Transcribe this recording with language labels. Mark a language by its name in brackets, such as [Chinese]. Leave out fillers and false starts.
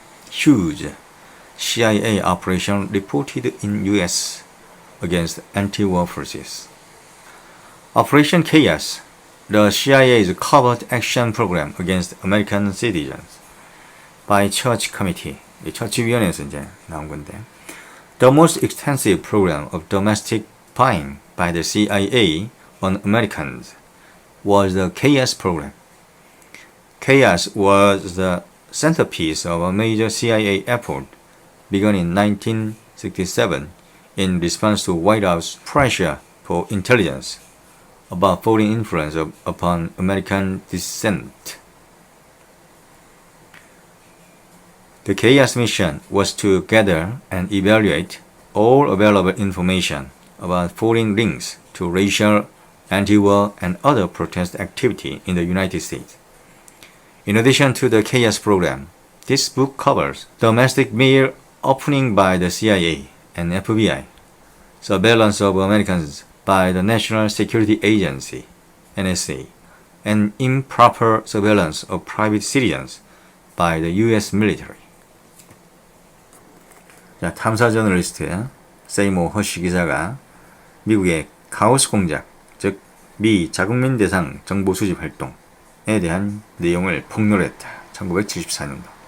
[English] Huge CIA operation reported in U.S. against anti-war forces. Operation Chaos, the CIA's covert action program against American citizens by Church Committee. [Korean] 처치위원회에서 이제 나온 건데. [English] The most extensive program of domestic spying by the CIA on Americans was the Chaos program. Chaos was the centerpiece of a major CIA effort begun in 1967 in response to White House pressure for intelligence about foreign influence upon American descent. The Chaos mission was to gather and evaluate all available information about foreign links to racial, anti-war, and other protest activity in the United States. In addition to the Chaos program, this book covers domestic mail opening by the CIA and FBI, surveillance of Americans by the National Security Agency, NSA, and improper surveillance of private citizens by the U.S. military. [Korean] 자, 탐사 저널리스트 세이모 허쉬 기자가 미국의 카오스 공작, 즉 미 자국민 대상 정보 수집 활동에 대한 내용을 폭로했다. 1974년도.